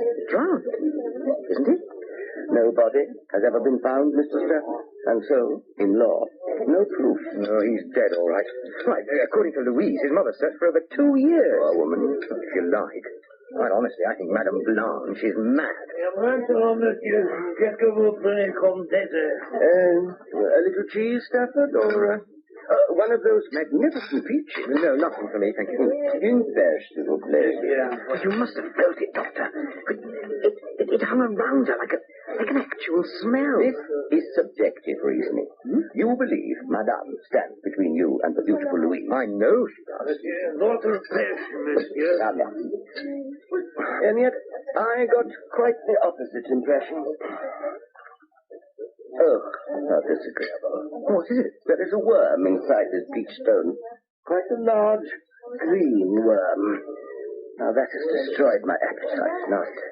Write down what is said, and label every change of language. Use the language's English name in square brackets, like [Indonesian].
[English] Drowned, isn't he? No body has ever been found, Mr. Stafford. And so, in law, no proof. No, he's dead, all right. Right, according to Louise, his mother searched for over 2 years. Poor woman. If you like. Quite honestly, I think Madame Blanche is mad. [French] Maintenant, monsieur, qu'est-ce que vous prenez comme dessert? [English] A little cheese, Stafford, or one of those magnificent peaches? No, nothing for me, thank you. [French] Une pêche, s'il vous plaît. [English] Well, you must have felt it, Doctor. It hung around her like an actual smell. This is subjective reasoning. You believe Madame stands between you and the beautiful Louise. I know she does. [French] Monsieur, votre pêche, monsieur. [English] And yet, I got quite the opposite impression. Oh, how disagreeable. What is it? There is a worm inside this peach stone. Quite a large green worm. Now, that has destroyed my appetite tonight.